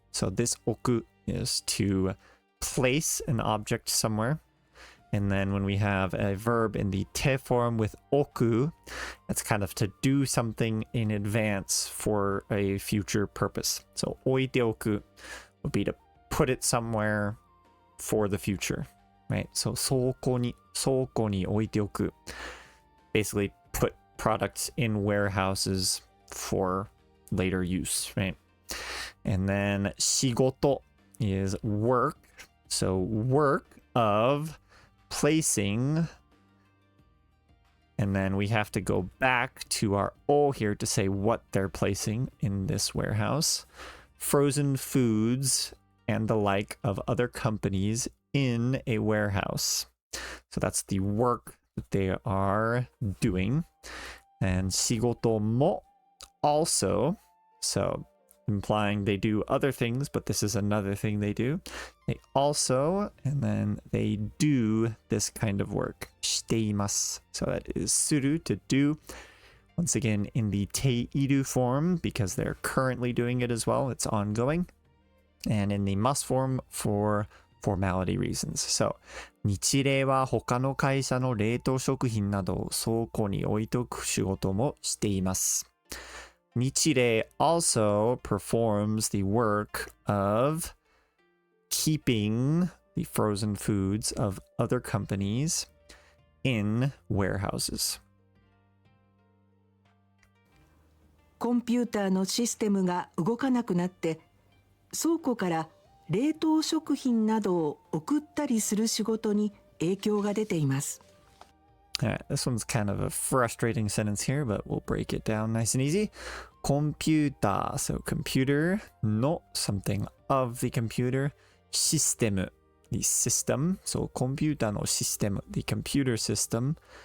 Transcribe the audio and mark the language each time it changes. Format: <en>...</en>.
<en>So this 置く is to place an object somewhere. And then when we have a verb in the te form with 置く, that's kind of to do something in advance for a future purpose. So 置いておく would be to put it somewhere for the future, right?</en> <ja>So 倉庫に置いておく.</ja> <en>Basically put products in warehouses for later use, right? And then 仕事 is work. So work of placing. And then we have to go back to our O here to say what they're placing in this warehouse. Frozen foods and the like of other companies in a warehouse. So that's the work that they are doing. And 仕事も also, so implying they do other things, but this is another thing they do. They also, and then they do this kind of work.</en> <ja>しています.</ja> <en>So that is する to do. Once again, in the ている form, because they're currently doing it as well. It's ongoing. And in the must form for formality reasons.</en> <ja>So, 日例は他の会社の冷凍食品などを倉庫に置いておく仕事もしています。</ja> <en>日例 also performs the work of keeping the frozen foods of other companies in warehouses.</en> <ja>コンピューターのシステムが動かなくなって倉庫から冷凍食品などを送ったりする仕事に影響が出ています。</ja> <en>This one's kind of a frustrating sentence here, but we'll break it down nice and easy. Computer, so computer, no something of the computer. System, the system. So computer no system, the computer system.</en>